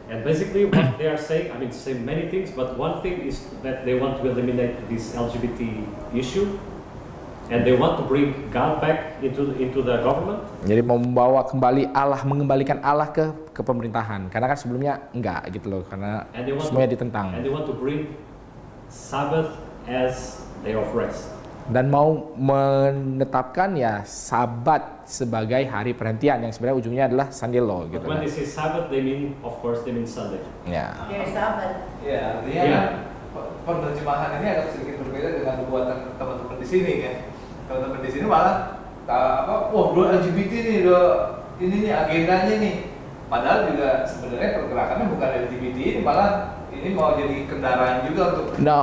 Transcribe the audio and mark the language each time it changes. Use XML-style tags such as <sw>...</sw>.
<en>And basically what they are saying, I mean, say many things, but one thing is that they want to eliminate this LGBT issue, and they want to bring God back into the government.</en> <id>Jadi mau membawa kembali mengembalikan Allah ke pemerintahan, karena kan sebelumnya enggak gitu loh, karena semuanya ditentang.</id> <en>And they want to bring Sabbath as day of rest.</en> <id>Dan mau menetapkan ya Sabat sebagai hari perhentian yang sebenarnya ujungnya adalah Sunday law gitu.</id> <en>When they say Sabbath, they mean Sunday.</en> <id>Ya.</id> <en>There's Sabbath.</en> <id>Ya, artinya penerjemahan ini agak sedikit berbeda dengan buatan teman-teman di sini kan. Teman-teman di sini malah dua LGBT nih, ini nih agendanya nih. Padahal juga sebenarnya pergerakannya bukan LGBT, ini malah ini mau jadi kendaraan juga untuk.</id>